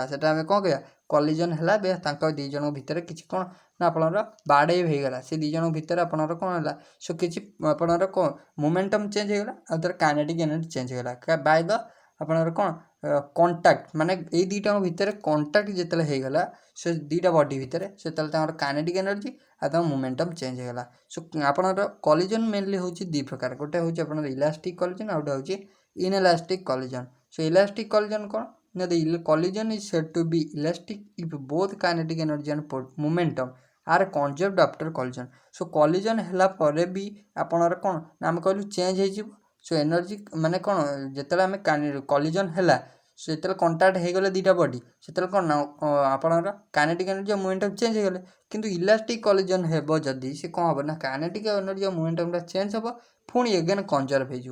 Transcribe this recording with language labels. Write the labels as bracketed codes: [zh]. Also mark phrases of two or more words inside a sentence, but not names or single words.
[or] ସେଟା ଆମେ କ'ଣ କହିବା କଲିଜନ୍ ହେଲା ବେ ତାଙ୍କ ଦୁଇ ଜଣଙ୍କ ଭିତରେ କିଛି କ'ଣ ନା ଆପଣଙ୍କର ବାଡ଼େଇ ହେଇଗଲା ସେ ଦୁଇ ଜଣଙ୍କ ଭିତରେ ଆପଣଙ୍କର କ'ଣ ହେଲା ସୋ କିଛି ଆପଣଙ୍କର କ'ଣ [en] momentum change [or] ହେଇଗଲା ଆଉ ତାର [en] kinetic energy change [or] ହେଇଗଲା [en] by the [or] ଆପଣଙ୍କର କ'ଣ କଣ୍ଟାକ୍ଟ ମାନେ ଏଇ ଦୁଇଟାଙ୍କ ଭିତରେ କଣ୍ଟାକ୍ଟ ଯେତେବେଳେ ହେଇଗଲା ସେ ଦୁଇଟା ବଡି ଭିତରେ ସେତେବେଳେ ତାଙ୍କର [en] kinetic energy [or] ଆଉ ତାଙ୍କ [en] momentum change [or] ହେଇଗଲା। ସୋ ଆପଣଙ୍କର [en] collision mainly [or] ହେଉଛି ଦୁଇ ପ୍ରକାର, ଗୋଟେ ହେଉଛି ଆପଣଙ୍କର [en] elastic collision [or] ଆଉ ଗୋଟେ ହେଉଛି [en] inelastic collision. so elastic collision [or] କ'ଣ ନା [en] the collision is said to be elastic if both kinetic energy and momentum are conserved after collision। so collision ହେଲା ପରେ ବି ଆପଣଙ୍କର କ'ଣ ନା ଆମେ କହିଲୁ ଚେଞ୍ଜ ହେଇଯିବ। so energy ମାନେ କ'ଣ ଯେତେବେଳେ ଆମେ କଲିଜନ୍ ହେଲା ସେତେବେଳେ କଣ୍ଟାକ୍ଟ ହେଇଗଲେ ଦୁଇଟା ବଡି ସେତେବେଳେ କ'ଣ ନା ଆପଣଙ୍କର kinetic energy ଆଉ momentum change ହେଇଗଲେ। କିନ୍ତୁ elastic collision ହେବ ଯଦି ସେ କ'ଣ ହେବ ନା kinetic energy ଆଉ ମୋମେଣ୍ଟମ୍ଟା ଚେଞ୍ଜ ହେବ ପୁଣି again conserve ହେଇଯିବ।